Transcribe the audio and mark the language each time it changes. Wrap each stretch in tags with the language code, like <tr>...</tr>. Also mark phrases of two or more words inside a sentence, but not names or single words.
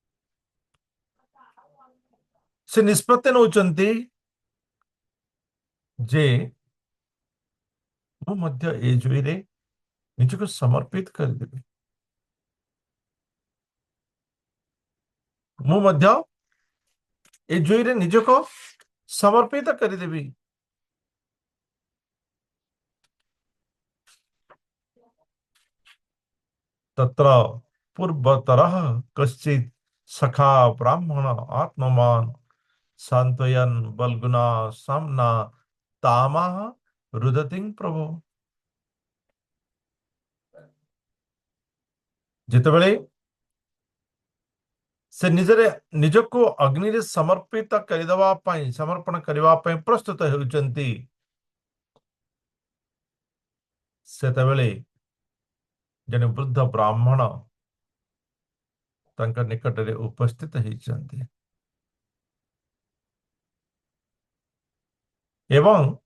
<or>ସେ ନିଷ୍ପତ୍ତି ନେଉଛନ୍ତି ଯେ ମୁଁ ମଧ୍ୟ ଏ ଜୁଇରେ ନିଜକୁ ସମର୍ପିତ କରିଦେବି, ମୁଁ ମଧ୍ୟ ଏ ଜୁଇରେ ନିଜକୁ ସମର୍ପିତ କରିଦେବି।</or> <sa>तत्र पूर्वतरः कश्चित् सखा ब्राह्मण आत्मवान् सान्त्वयन् बल्गुना साम्ना तामाः रुदतिं प्रभो।</sa> <or>ଯେତେବେଳେ ସେ ନିଜକୁ ଅଗ୍ନିରେ ସମର୍ପିତ କରିଦେବା ପାଇଁ, ସମର୍ପଣ କରିବା ପାଇଁ ପ୍ରସ୍ତୁତ ହେଉଛନ୍ତି, ସେତେବେଳେ ଜଣେ ବୃଦ୍ଧ ବ୍ରାହ୍ମଣ ତାଙ୍କ ନିକଟରେ ଉପସ୍ଥିତ ହେଇଛନ୍ତି ଏବଂ</or>